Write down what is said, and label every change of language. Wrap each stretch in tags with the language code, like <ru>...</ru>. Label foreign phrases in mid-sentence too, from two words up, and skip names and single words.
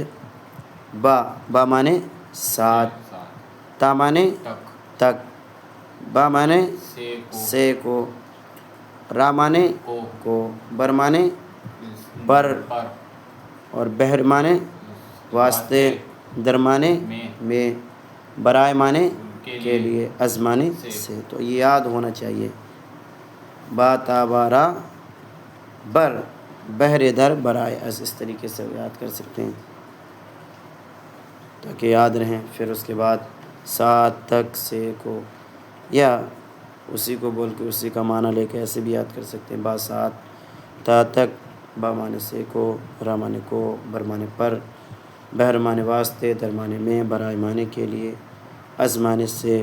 <ur>با مانے ساتھ، تا مانے تک، با مانے سے کو، را مانے کو، بر مانے پر، اور بہر مانے واسطے، در مانے میں، برائے مانے کے لیے، از مانے سے۔ تو یہ یاد ہونا چاہیے،</ur> <fa>با تا با را بر، بہر در برائے از،</fa> <ur>اس طریقے سے یاد کر سکتے ہیں تاکہ یاد رہیں۔ پھر اس کے بعد ساتھ تک سے کو، یا اسی کو بول کے اسی کا معنی لے کے ایسے بھی یاد کر سکتے ہیں، با ساتھ، تا تک، با معنی سے کو، را معنی کو، بر معنی پر، بہر معنی واسطے، در معنی میں، برائے معنی کے لیے، از معنی سے۔</ur>